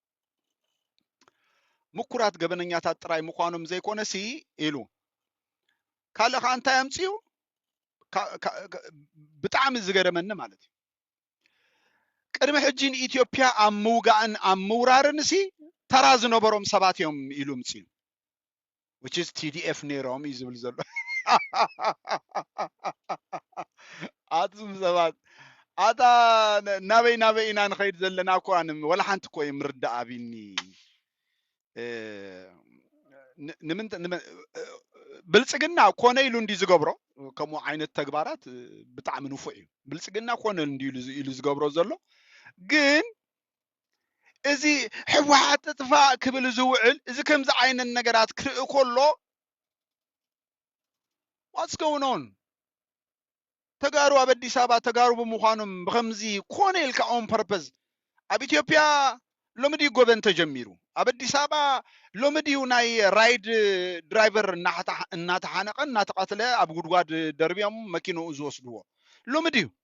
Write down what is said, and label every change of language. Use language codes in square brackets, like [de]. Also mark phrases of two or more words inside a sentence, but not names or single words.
[ti] ምኩራት ገበነኛታት ጥራይ ምዃኖም ዘይኮነ ሲ ኢሉ ካልእ ከዓ እንታይ ኣምፅኡ ብጣዕሚ ዝገረመኒ ማለት እዩ ቅድሚ ሕጂ ንኢትዮጵያ ኣብ ምውጋእን ኣብ ምውራርን ሲ ተራ ዝነበሮም ሰባት እዮም ኢሉ ምፅኡ [en] which is [ti] TDF ነይሮም እዩ ዝብል ዘሎ ኣቱም ሰባት ኣታ ናበይ ኢና ንኸይድ ዘለና እኮ ወላ ሓንቲ እኮ የምርዳእ ኣብኒ ብልፅግና ኮነ ኢሉ እንዲ ዝገብሮ ከምኡ ዓይነት ተግባራት ብጣዕሚ ንፉዕ እዩ ብልፅግና ኮነ እንዲ ኢሉ ዝገብሮ ዘሎ ግን እዚ ሕወሓት ጥፋእ ክብል ዝውዕል እዚ ከምዚ ዓይነት ነገራት ክርኢ ከሎ [en] what's going on [ti] ተጋሩ ኣብ ኣዲስ ኣበባ ተጋሩ ብምዃኖም ብከምዚ ኮነ ኢልካ [en] on purpose [ti] ኣብ ኢትዮጵያ ሎምዲ ጎበን ተጀሚሩ ኣብ ኣዲስ ኣበባ ሎምዲ ናይ [en] ride driver [ti] እናተሓነቀ እናተቀተለ ኣብ ጉድጓድ ደርብዮም መኪንኡ ዝወስድዎ ሎምዲ